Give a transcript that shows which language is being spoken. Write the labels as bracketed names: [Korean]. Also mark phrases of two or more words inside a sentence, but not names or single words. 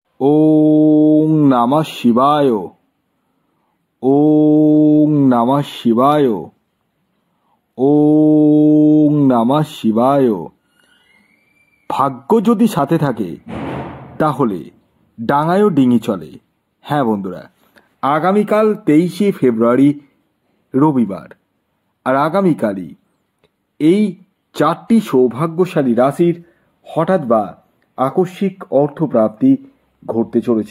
[Sanskrit] ওং নমঃ শিবায়। ওং নমঃ শিবায়। ওং নমঃ শিবায়। [Bangla] ভাগ্য যদি সাথে থাকে তাহলে ডাঙায়ও ডিঙি চলে। হ্যাঁ বন্ধুরা, আগামীকাল 23শে ফেব্রুয়ারি রবিবার, আর আগামীকালই এই 4টি সৌভাগ্যশালী রাশির হঠাৎ বা আকস্মিক অর্থপ্রাপ্তি ঘটতে চলেছে।